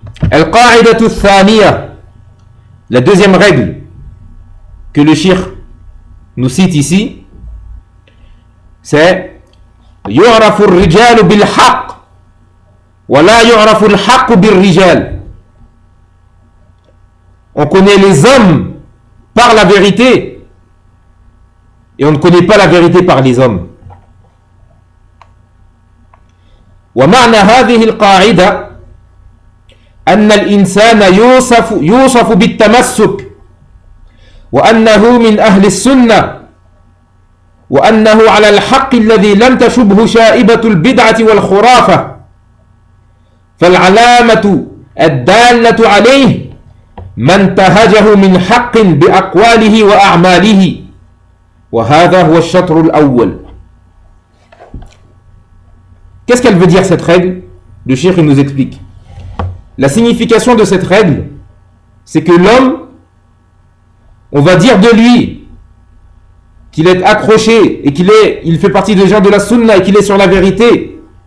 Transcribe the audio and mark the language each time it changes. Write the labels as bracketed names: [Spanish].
[Arabic] Al-Qa'idatu Thaniya. [French] La deuxième règle que le shir nous cite ici, c'est [Arabic] يُعْرَفُ الرِّجَالُ بِالْحَقِّ وَلَا يُعْرَفُ الْحَقُّ بِالْرِجَالِ. [French] On connaît les hommes par la vérité et on ne connaît pas la vérité par les hommes. [Arabic] وَمَعْنَى هَذِهِ الْقَاعِدَةِ أَنَّ الْإِنسَانَ يُوصَفُ بِالتَّمَسُّكِ وَأَنَّهُ مِنْ أَهْلِ السُّنَّةِ وأنه على الحق الذي لم تشبه شائبة البدعة والخرافة فالعلامة الدالة عليه من تهجه من حق بأقواله وأعماله وهذا هو الشطر الأول. [French] Qu'est-ce qu'elle veut dire cette règle? Le cheikh nous explique. La signification de cette règle, c'est que l'homme, on va dire de lui qu'il est accroché et qu'il fait partie des gens de la sunna et qu'il est sur la vérité.